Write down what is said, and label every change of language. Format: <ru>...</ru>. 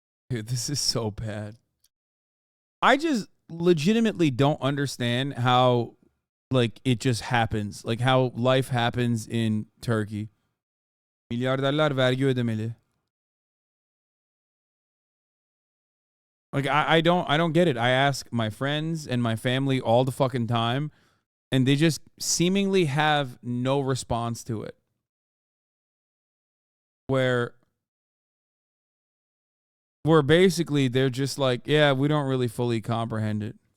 <en>Dude, this is so bad. I just legitimately don't understand how, like, it just happens. Like, how life happens in Turkey.</en> <tr>Milyarderler vergi ödemeli.</tr> <en>Like, I don't get it. I ask my friends and my family all the fucking time, and they just seemingly have no response to it. Where basically they're just like, yeah, we don't really fully comprehend it.</en>